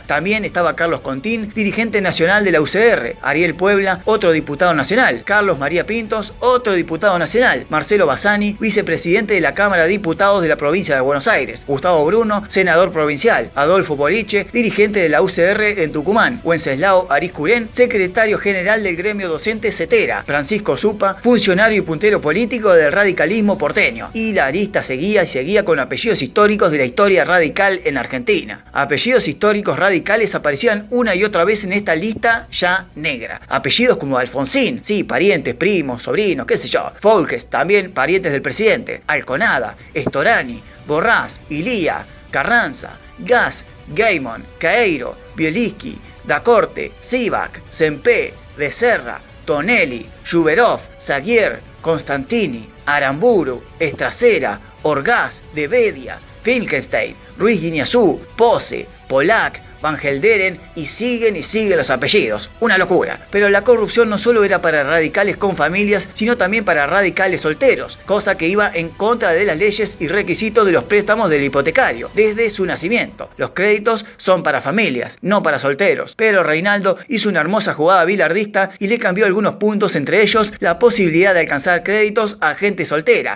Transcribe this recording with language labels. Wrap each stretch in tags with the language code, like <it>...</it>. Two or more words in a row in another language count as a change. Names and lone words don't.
<es>También estaba Carlos Contín, dirigente nacional de la UCR, Ariel Puebla, otro diputado nacional, Carlos María Pintos, otro diputado nacional, Marcelo Bassani, vicepresidente de la Cámara de Diputados de la provincia de Buenos Aires, Gustavo Bruno, senador provincial, Adolfo Boliche, dirigente de la UCR en Tucumán, Wenceslao Ariscurén, secretario general del gremio docente CETERA, Francisco Zupa, funcionario y puntero político del radicalismo porteño. Y la lista seguía y seguía con apellidos históricos de la historia radical en Argentina. Apellidos históricos radicales aparecían una y otra vez en esta lista ya negra. Apellidos como Alfonsín, sí, parientes, primos, sobrinos, qué sé yo. Folges, también parientes del presidente. Alconada, Storani, Borrás, Ilía, Carranza, Gas, Gaimon, Caeiro, Bieliski, Dacorte, Sivak, Sempé, Becerra, Tonelli, Juberov, Zaguier, Constantini, Aramburu, Estracera, Orgaz, De Bedia, Finkelstein, Ruiz Guiñazú, Pose, Polak, Van Gelderen y siguen los apellidos. Una locura. Pero la corrupción no solo era para radicales con familias, sino también para radicales solteros, cosa que iba en contra de las leyes y requisitos de los préstamos del hipotecario, desde su nacimiento. Los créditos son para familias, no para solteros. Pero Reinaldo hizo una hermosa jugada bilardista y le cambió algunos puntos, entre ellos la posibilidad de alcanzar créditos a gente soltera.</es>